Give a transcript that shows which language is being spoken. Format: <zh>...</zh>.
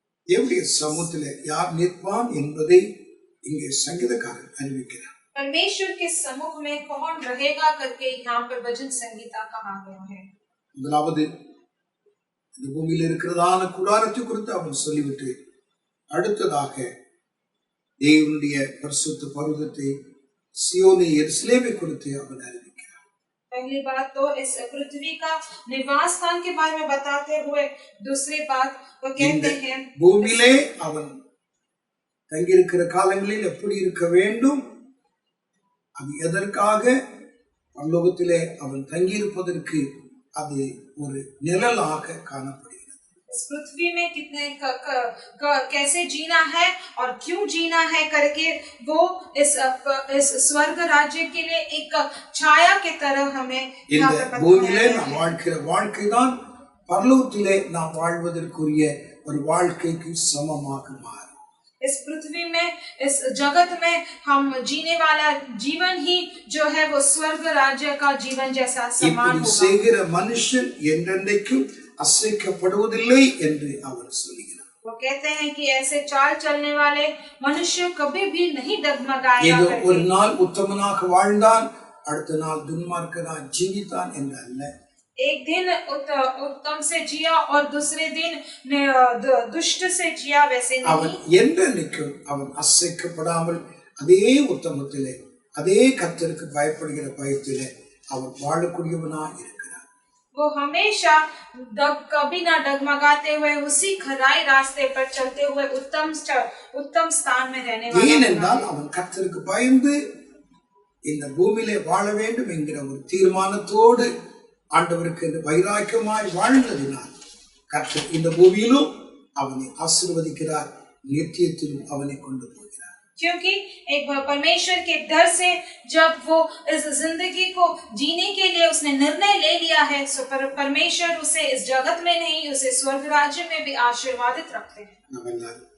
<ta>தேவனுடைய சமூகத்திலே யார் நிற்பான் என்பதை இங்கே சங்கீதக்காரன் அறிவிக்கிறார்.</ta> <hi>परमेश्वर के समूह में कौन रहेगा करके यहाँ पर भजन संगीता कहा गया है.</hi> <ta>முதலாவது இந்த பூமியில் இருக்கிறதான கூடாரத்தை குறித்து அவன் சொல்லிவிட்டு அடுத்ததாக தேவனுடைய பரிசுத்த பர்வதத்தை சியோனை எருசலேமை குறித்து அவன் அறிவிக்கிறார்.</ta> <hi>पहली बात तो इस पृथ्वी का निवास स्थान के बारे में बताते हुए दूसरी बात वो कहते हैं</hi> <ta>பூமியிலே அவன் தங்கியிருக்கிற காலங்களில் எப்படி இருக்க வேண்டும், அது எதற்காக பரலோகத்திலே அவன் தங்கியிருப்பதற்கு அது ஒரு நிழலாக காணப்படுகிறது.</ta> <hi>इस पृथ्वी में कितने कैसे जीना है और क्यों जीना है करके वो इस स्वर्ग राज्य के लिए एक छाया की तरह हमें</hi> <ta>இந்த பூமியிலே நாம் வாழ்கிற வாழ்க்கைதான் பரலோகத்திலே நாம் வாழ்வதற்குரிய ஒரு வாழ்க்கைக்கு சமமாக மாறும்.</ta> <hi>इस पृथ्वी में इस जगत में हम जीने वाला जीवन ही जो है वो स्वर्ग राज्य का जीवन जैसा समान होगा.</hi> <ta>செய்கிற மனுஷன் என்றென்றைக்கும் அசைக்கப்படுவதில்லை என்று அவர் சொல்கிறார்.</ta> <hi>वो कहते हैं कि ऐसे चाल चलने वाले मनुष्य कभी भी नहीं डगमगाएगा.</hi> <ta>ஏதோ ஒரு நாள் உத்தமனாக வாழ்ந்தான், அடுத்த நாள் துன்மார்க்கனாக ஜீவித்தான் என்று அல்ல.</ta> <hi>एक दिन उत्तम से जिया और दूसरे दिन दुष्ट से जिया, वैसे नहीं.</hi> <ta>அவன் என்றென்றைக்கும் அவன் அசைக்கப்படாமல் அதே உத்தமத்திலே அதே கர்த்தருக்கு பயப்படுகிற பயத்திலே அவன் வாழக்கூடியவனாக இருக்கிறான்.</ta> <hi>वो हमेशा कभी ना डगमगाते हुए उसी खराई रास्ते पर चलते हुए उत्तम स्थान में रहने वाला.</hi> <ta>ஏனென்றால் அவன் கர்த்தருக்கு பயந்து இந்த பூமியிலே வாழ வேண்டும் என்கிற ஒரு தீர்மானத்தோடு ஆண்டவருக்கு வைராக்கியமாய் வாழ்ந்ததினால் கர்த்தர் இந்த பூமியிலும் அவனை ஆசீர்வதிக்கிறார், நித்தியத்திலும் அவனை கொண்டு போகிறார்.</ta> <hi>क्योंकि एक परमेश्वर के डर से जब वो इस जिंदगी को जीने के लिए उसने निर्णय ले लिया है, सो परमेश्वर उसे इस जगत में नहीं, उसे स्वर्ग राज्य में भी आशीर्वादित रखते हैं.</hi>